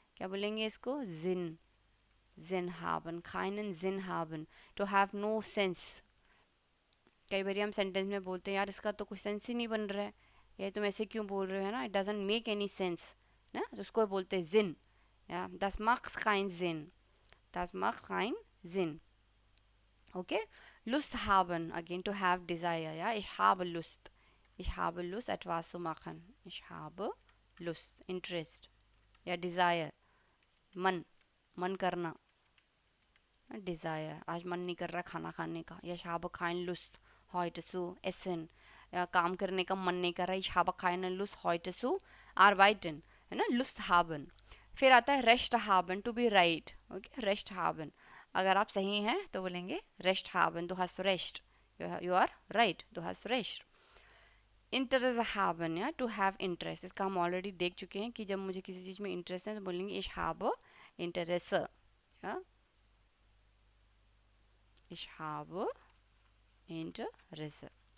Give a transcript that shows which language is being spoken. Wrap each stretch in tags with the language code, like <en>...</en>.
<hi>क्या बोलेंगे इसको?</hi> <de>जिन, Sinn haben, keinen Sinn haben,</de> <en>to have no sense।</en> <hi>कई बार हम सेंटेंस में बोलते हैं यार इसका तो कोई सेंस ही नहीं बन रहा है, ये तुम ऐसे क्यों बोल रहे हो, है ना,</hi> <en>it doesn't make any sense</en> <hi>ना, तो उसको बोलते हैं जिन, या</hi> <de>das macht keinen Sinn, das macht keinen Sinn।</de> <hi>Okay, Lust haben, again</hi> <en>to have desire,</en> <hi>ja, ich habe Lust,</hi> <de>ich habe Lust etwas zu machen,</de> <hi>ich habe Lust, interest या desire, मन, मन करना, डिज़ायर, आज मन नहीं कर रहा खाना खाने का, या</hi> <de>ich habe keine Lust heute zu essen,</de> <hi>या काम करने का मन नहीं कर रहा,</hi> <de>ich habe keine Lust heute zu arbeiten,</de> <hi>है ना, Lust haben। फिर आता है Recht haben,</hi> <en>to be right,</en> <hi>okay, Recht haben, अगर आप सही हैं तो बोलेंगे Recht haben,</hi> <de>du hast recht,</de> <en>you are right,</en> <hi>du hast recht। Interesse haben, या</hi> <en>to have interest,</en> <hi>इसका हम ऑलरेडी देख चुके हैं कि जब मुझे किसी चीज़ में इंटरेस्ट है तो बोलेंगे</hi> <de>ich habe Interesse,</de> <hi>या ich habe Interesse।</hi>